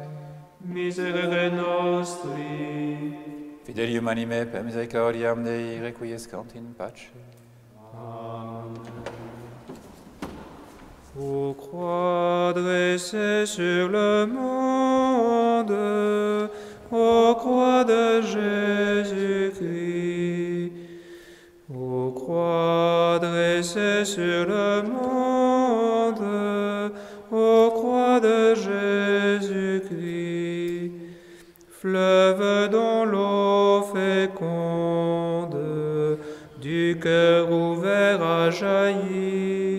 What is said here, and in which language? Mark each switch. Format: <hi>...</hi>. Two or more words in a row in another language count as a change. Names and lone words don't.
<la>Miserere nostri. Fidelium anime per misericordiam Dei requiescant in pace.</la> <fr>Ô croix dressée sur le monde, ô croix de Jésus-Christ, ô croix dressée sur le monde, ô croix de Jésus-Christ, fleuve dont l'eau féconde du cœur ouvert a jailli.</fr>